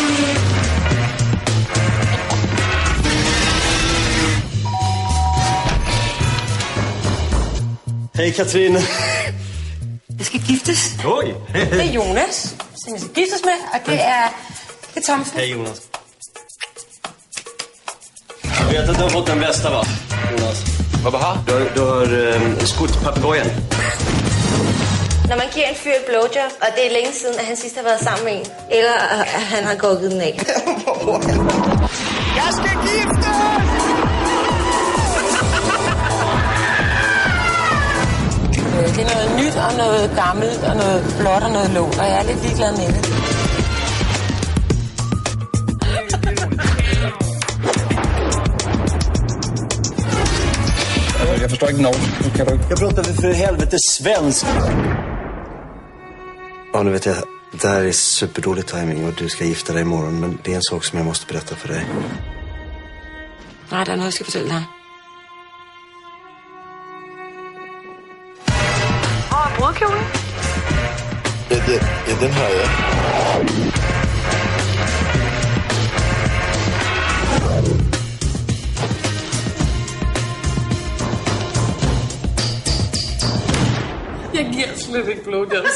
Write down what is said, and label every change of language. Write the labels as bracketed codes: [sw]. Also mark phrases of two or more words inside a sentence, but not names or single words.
[da] Hej, Katrine. Jeg skal giftes. Oj. Det er Jonas, som jeg skal giftes med, og det er Thomsen. Hej, Jonas. [sv] Jag vet att du har fått den bästa, va, Jonas? Vad har? [da] Du har skudt papegojen. Når man giver en fyr et blowjob, og det er længe siden, at han sidst har været sammen med en, eller at han har gået den af. Jeg skal giftes! Det er noget nyt og noget gammelt og noget flot og noget lån, og jeg er lidt ligeglad med det. [sv] Jag förstår inte något. Kan du... Jag pratar för helvete svensk. Ja, nu vet jag. Det här är superdålig timing och du ska gifta dig imorgon. Men det är en sak som jag måste berätta för dig. [da] Nej, der er noget, jeg skal fortælle dig. Hvor er brudkjolen? Ja, den har jeg. Jeg giver slet ikke blowjobs.